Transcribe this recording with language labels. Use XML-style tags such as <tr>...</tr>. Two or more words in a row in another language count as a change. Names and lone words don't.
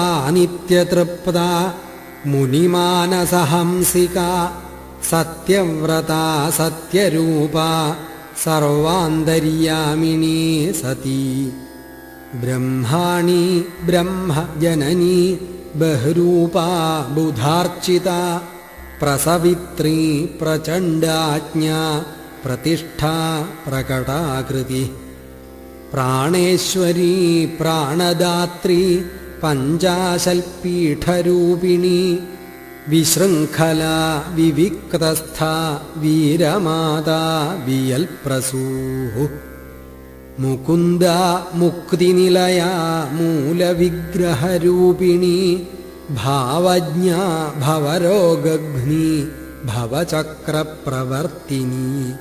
<sa>നിത്യതൃപ്താ മുനിമാനസഹംസികാ സത്യവ്രതാ സത്യരൂപാ സർവാന്തര്യാമിണീ സതി ബ്രഹ്മാണി ബ്രഹ്മജനനീ ബഹ്രൂപാ ബുധാർച്ചിതാ പ്രസവിത്രീ പ്രചണ്ഡാജ്ഞാ പ്രതിഷ്ഠാ പ്രകടാകൃതി പ്രാണേശ്വരീ പ്രാണദാത്രീ പഞ്ചാശൽപീഠരൂപിണീ विशृङ्खला विविक्तस्था वीरमाता वियल्प्रसूः मुकुन्दा मुक्तिनिलया मूलविग्रहरूपिणी भावज्ञा भवरोगघ्नी भवचक्रप्रवर्तिनी</sa>